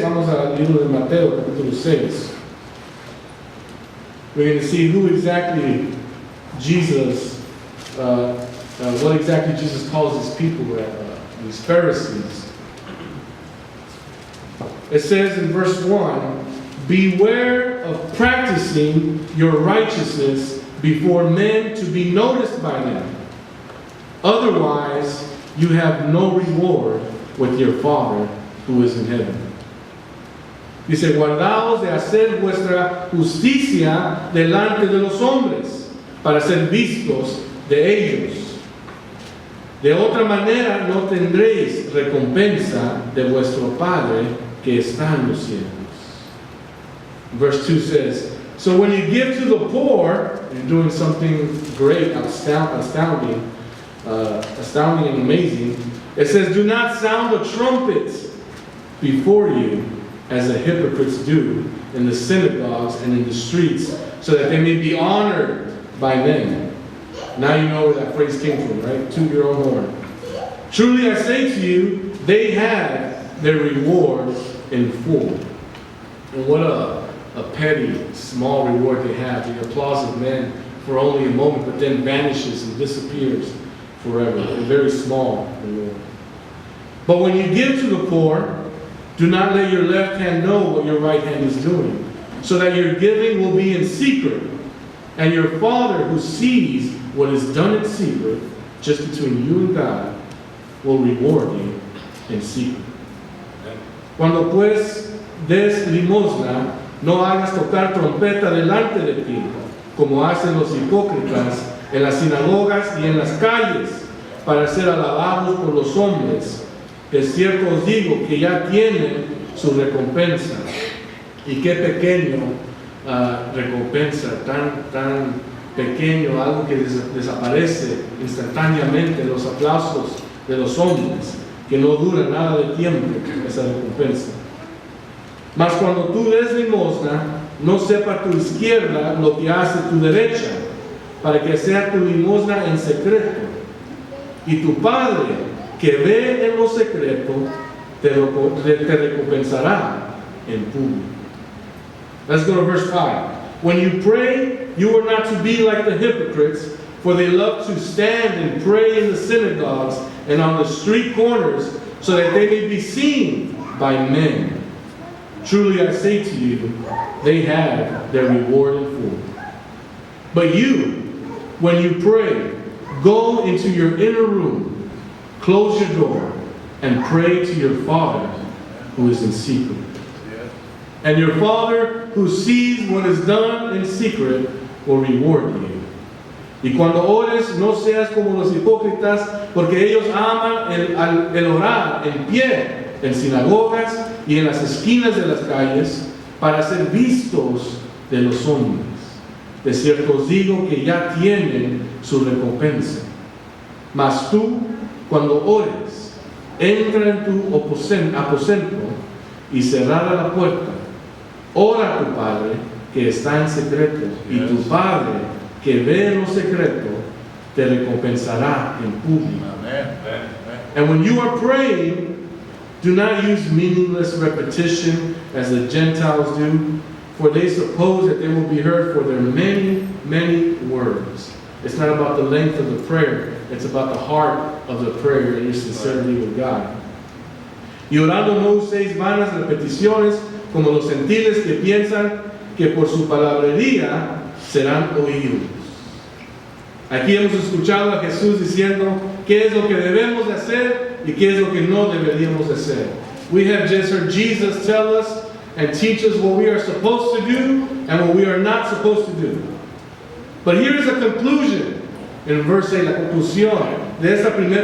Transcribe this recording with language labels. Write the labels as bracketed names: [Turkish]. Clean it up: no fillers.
[Spanish] Vamos al libro de Mateo, capítulo 6. [English] We're going to see who exactly Jesus, what exactly Jesus calls his people, these Pharisees. It says in verse 1, beware of practicing your righteousness before men to be noticed by them. Otherwise, you have no reward with your Father who is in heaven. [Spanish] Dice, guardaos de hacer vuestra justicia delante de los hombres, para ser vistos de ellos. De otra manera no tendréis recompensa de vuestro Padre que está en los cielos. [English] Verse 2 says, so when you give to the poor, you're doing something great, astounding and amazing. It says, do not sound a trumpet before you, as the hypocrites do in the synagogues and in the streets, so that they may be honored by men. Now you know where that phrase came from, right? Toot your own horn. Truly I say to you, they have their reward in full. And what a petty, small reward they have. The applause of men for only a moment, but then vanishes and disappears forever. A very small reward. But when you give to the poor, do not let your left hand know what your right hand is doing, so that your giving will be in secret. And your Father who sees what is done in secret, just between you and God, will reward you in secret. [Spanish] Cuando pues des limosna, no hagas tocar trompeta delante de ti, como hacen los hipócritas en las sinagogas y en las calles, para ser alabados por los hombres. Es cierto os digo que ya tienen su recompensa. Y qué pequeño recompensa, tan pequeño, algo que desaparece instantáneamente, los aplausos de los hombres, que no dura nada de tiempo, esa recompensa. Mas cuando tú des limosna, no sepa tu izquierda lo que hace tu derecha, para que sea tu limosna en secreto. Y tu Padre, que ve en lo secreto, te recompensará en público. [English] Let's go to verse 5. When you pray, you are not to be like the hypocrites, for they love to stand and pray in the synagogues and on the street corners, so that they may be seen by men. Truly I say to you, they have their reward in full. But you, when you pray, go into your inner room, close your door, and pray to your Father who is in secret. And your Father who sees what is done in secret will reward you. [Spanish] Y cuando ores, no seas como los hipócritas, porque ellos aman el orar en pie, en sinagogas y en las esquinas de las calles, para ser vistos de los hombres. De cierto os digo que ya tienen su recompensa. Mas tú, cuando ores, entra en tu aposento y cerrada la puerta, ora a tu Padre que está en secreto, y tu Padre que ve en lo secreto te recompensará en público. [English] And when you are praying, do not use meaningless repetition as the Gentiles do, for they suppose that they will be heard for their many, many words. It's not about the length of the prayer, it's about the heart of the prayer and your sincerity with God. [Spanish] Y orando no uséis vanas repeticiones como los gentiles que piensan que por su palabrería serán oídos. Aquí hemos escuchado a Jesús diciendo qué es lo que debemos de hacer y qué es lo que no deberíamos de hacer. [English] We have just heard Jesus tell us and teach us what we are supposed to do and what we are not supposed to do. But here is a conclusion in verse 8, [Spanish] la conclusión de esta primera